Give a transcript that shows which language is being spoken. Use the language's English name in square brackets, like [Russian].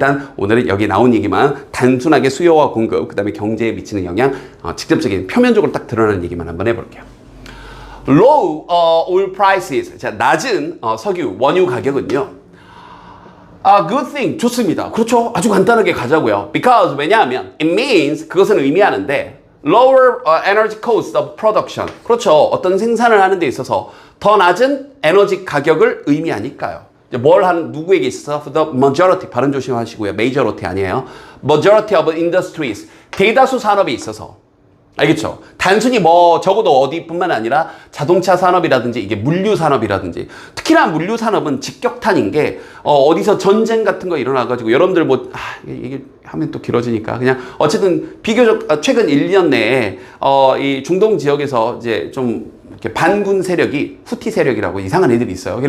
[Korean] 일단 오늘은 여기 나온 얘기만 단순하게 수요와 공급, 그 다음에 경제에 미치는 영향, 직접적인 표면적으로 딱 드러나는 얘기만 한번 해볼게요. [English] Low oil prices, [Korean] 자, 낮은 석유, 원유 가격은요. [English] Good thing, [Korean] 좋습니다. 그렇죠. 아주 간단하게 가자고요. [English] Because [Korean] 왜냐하면 [English] it means [Korean] 그것은 의미하는데 [English] lower energy cost of production. [Korean] 그렇죠. 어떤 생산을 하는 데 있어서 더 낮은 에너지 가격을 의미하니까요. 뭘 하는 누구에게 있어서 [English] the majority [Korean] 발음 조심하시고요. majority 아니에요. [English] majority of industries [Korean] 대다수 산업에 있어서 알겠죠? 단순히 뭐 적어도 어디뿐만 아니라 자동차 산업이라든지 이게 물류 산업이라든지 특히나 물류 산업은 직격탄인 게 어디서 전쟁 같은 거 일어나가지고 여러분들 뭐 이게 하면 또 길어지니까 그냥 어쨌든 비교적 최근 1년 내에 이 중동 지역에서 이제 좀 이렇게 반군 세력이 후티 세력이라고 이상한 애들이 있어요.